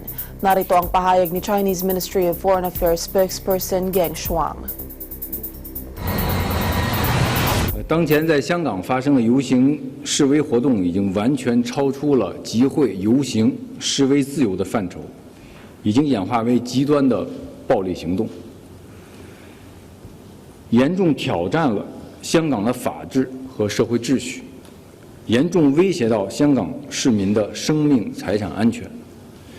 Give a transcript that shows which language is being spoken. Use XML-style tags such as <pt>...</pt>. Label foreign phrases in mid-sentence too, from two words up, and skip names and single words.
<tl>Narito ang pahayag ni</tl> <en>Chinese Ministry of Foreign Affairs spokesperson</en> <tl>Geng Shuang.</tl> <zh>当前在香港发生的游行示威活动已经完全超出了集会、游行、示威自由的范畴，已经演化为极端的暴力行动，严重挑战了香港的法治和社会秩序，严重威胁到香港市民的生命财产安全。</zh>